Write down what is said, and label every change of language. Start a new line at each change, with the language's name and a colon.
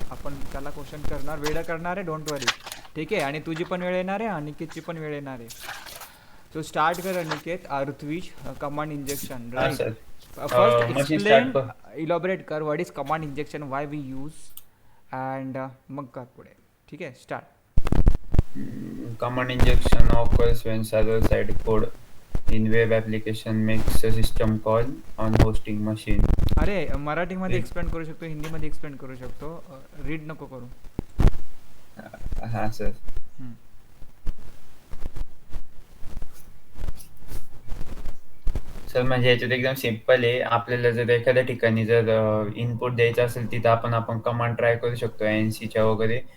Marathi: आपण त्याला क्वेश्चन करणार, वेळ करणार आहे, डोंट वरी. ठीक आहे, आणि तुझी पण वेळ येणार आहे, अनिकेतची पण वेळ येणार आहे. सो स्टार्ट कर अनिकेत. ऋत्विज, कमांड इंजेक्शन, हाँ
English: Right. Sir. First machine start explain,
Marathi: कर.
English: elaborate कर what is command injection, why we use, and
Marathi: मग कर पुढे. ठीक आहे, start.
English: Command injection occurs when server-side code in web application makes a system call on hosting machine.
Marathi: अरे, मराठीमध्ये एक- एक्सप्लेन करू शकतो, हिंदीमध्ये एक्सप्लेन करू शकतो. रीड नको करू. हाँ सर. हम्म. सर, म्हणजे याच्यात एकदम सिंपल आहे. आपल्याला जर एखाद्या ठिकाणी जर इनपुट द्यायचं असेल, तिथं आपण कमांड ट्राय करू शकतो एनसीच्या वगैरे.